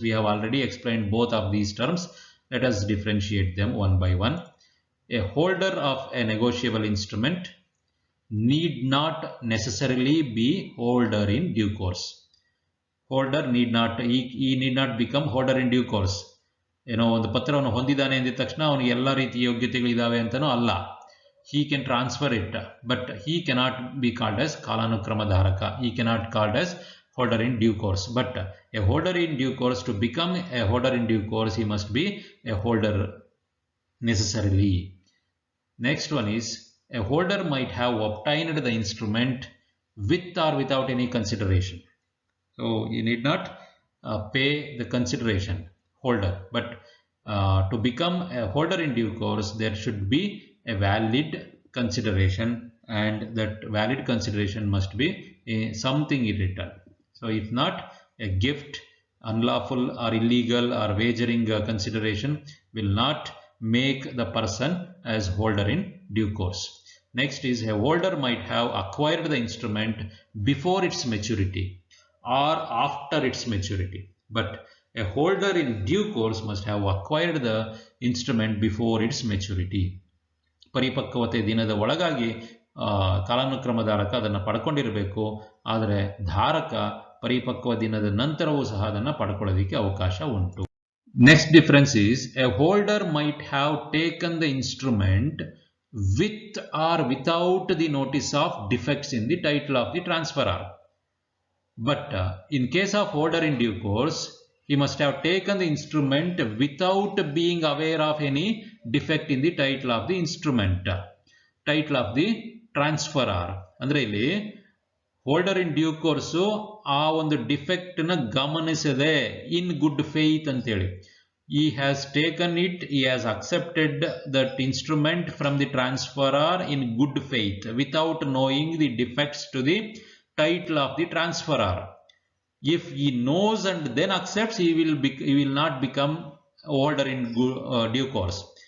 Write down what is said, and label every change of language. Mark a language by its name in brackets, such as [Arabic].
[English] We have already explained both of these terms. Let us differentiate them one by one. A holder of a negotiable instrument need not necessarily be holder in due course. Holder need not, he need not become holder in due course. [Kannada] ಒಂದು ಪತ್ರವನ್ನು ಹೊಂದಿದ್ದಾನೆ ಅಂದಿದ ತಕ್ಷಣ ಅವನಿಗೆ ಎಲ್ಲ ರೀತಿಯ ಯೋಗ್ಯತೆಗಳಿದ್ದಾವೆ ಅಂತನೂ ಅಲ್ಲ. [English] He can transfer it, but he cannot be called as ಕಾಲಾನುಕ್ರಮಧಾರಕ. He cannot called as holder in due course. But a holder in due course, to become a holder in due course, he must be a holder necessarily. Next one is, a holder might have obtained the instrument with or without any consideration. So you need not pay the consideration, holder. But to become a holder in due course, there should be a valid consideration, and that valid consideration must be something in return. So if not, a gift, unlawful or illegal or wagering consideration will not make the person as holder in due course. Next is, a holder might have acquired the instrument before its maturity or after its maturity, but a holder in due course must have acquired the instrument before its maturity. [Kannada] ಪರಿಪಕ್ವತೆ ದಿನದ ಒಳಗಾಗಿ ಕಾಲಾನುಕ್ರಮಧಾರಕ ಅದನ್ನು ಪಡ್ಕೊಂಡಿರಬೇಕು. ಆದರೆ ಧಾರಕ ಪರಿಪಕ್ವ ದಿನದ ನಂತರವೂ ಸಹ ಅದನ್ನು ಪಡ್ಕೊಳ್ಳೋದಕ್ಕೆ ಅವಕಾಶ ಉಂಟು. [English] Next difference is, a holder might have taken the instrument with or without the notice of defects in the title of the transferor. But in case of holder in due course, he must have taken the instrument without being aware of any defect in the title of the instrument, title of the transferor. [Kannada] ಅಂದ್ರೆ ಇಲ್ಲಿ holder ಇನ್ due course ಆ ಒಂದು defect ನ ಗಮನಿಸದೆ [English] in good faith [Kannada] ಅಂತೇಳಿ [English] he has taken it, he has accepted that instrument from the transferor in good faith without knowing the defects to the title of the transferor. If he knows and then accepts, he will not become holder in due course.